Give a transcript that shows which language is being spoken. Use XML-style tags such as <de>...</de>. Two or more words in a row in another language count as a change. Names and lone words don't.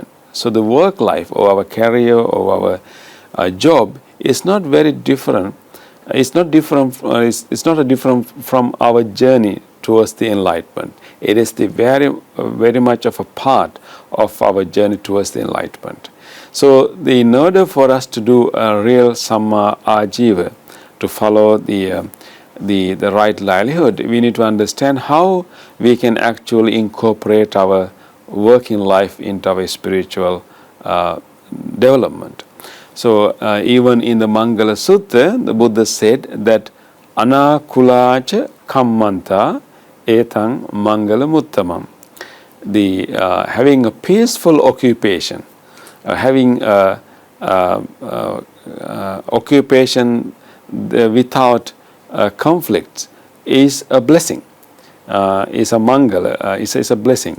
<en>So the work life or our career or our job is not very different. It's not different from our journey towards the enlightenment. It is the very much of a part of our journey towards the enlightenment. So in order for us to do a real</en> <pi>samma ajiva,</pi> <en>to follow the right livelihood, we need to understand how we can actually incorporate our working life into our spiritual development. So even in the Mangala Sutta, the Buddha said that</en> <pi>anakulacha kammanta etang mangala muttamam.</pi> <en>The having a peaceful occupation, having occupation without conflict is a blessing, is a mangala, is a blessing.</en>